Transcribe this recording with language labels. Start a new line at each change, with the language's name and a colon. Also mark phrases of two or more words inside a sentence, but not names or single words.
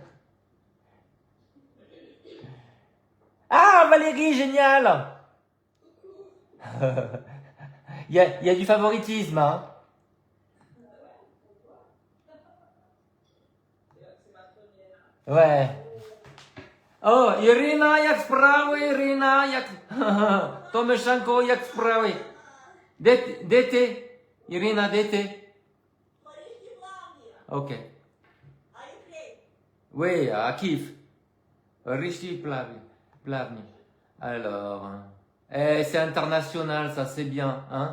French: Ah, Valérie, génial. Il y a du favoritisme, hein. Ouais.
Polish: O, Irina, jak sprawy, Irina, jak... Tomyszenko, jak sprawy?
Ukrainian: Де ти? Irina, де ти? Ok.
French: Oui, à Kiev. Rishi Plavny. Alors, c'est international, ça c'est bien, hein.